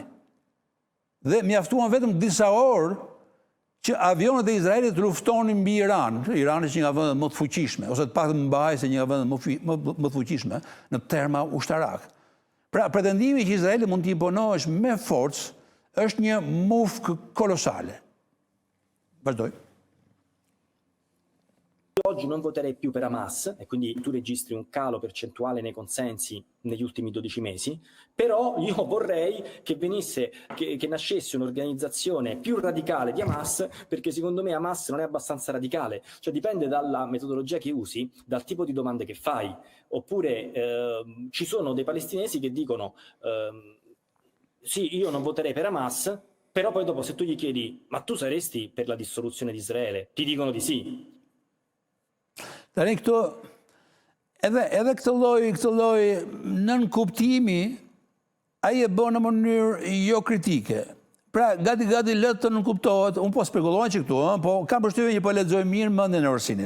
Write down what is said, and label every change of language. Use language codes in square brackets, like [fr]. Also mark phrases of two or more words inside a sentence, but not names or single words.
[sq] Dhe mjaftuan vetëm disa orë që avionet e Izraelit luftonin mbi Iran. Irani është një nga vendet më të fuqishme, ose të paktën mbahej se një nga vendet më të fuqishme në terma ushtarak. Pra, pretendimi që Izraeli mund të imponohesh me forcë është një mufkë kolosale. Vazhdoj. [it] Oggi non voterei più per Hamas, e quindi tu registri un calo percentuale nei consensi negli ultimi 12 mesi, però io vorrei che che nascesse un'organizzazione più radicale di Hamas, perché secondo me Hamas non è abbastanza radicale, cioè dipende dalla metodologia che usi, dal tipo di domande che fai, oppure ci sono dei palestinesi che dicono sì, io non voterei per Hamas, però poi dopo se tu gli chiedi ma tu saresti per la dissoluzione di Israele, ti dicono di sì. [sq] Tani këto, edhe këtë lloj nën kuptimi, ai e bën në mënyrë jo kritike. Pra, gati le të nënkuptohet, unë po spekuloj që këtu, po kam përshtypjen që po lexoj mirë mendjen e Orsinit.